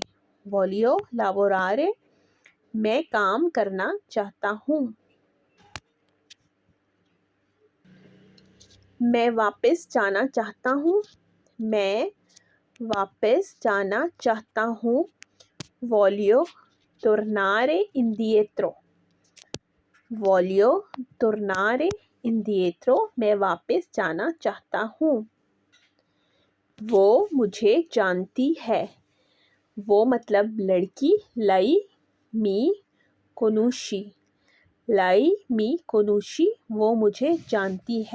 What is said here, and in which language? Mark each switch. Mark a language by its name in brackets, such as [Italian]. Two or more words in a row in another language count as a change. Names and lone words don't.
[Italian] voglio lavorare [Hindi] मैं काम करना चाहता हूँ। मैं वापस जाना चाहता हूँ। मैं वापस जाना चाहता हूँ। [Italian] voglio tornare indietro. voglio tornare indietro [Hindi] मैं वापस जाना चाहता हूँ। वो मुझे जानती है। वो मतलब लड़की। [Italian] lei mi conosce. lei mi conosce [Hindi] वो मुझे जानती है।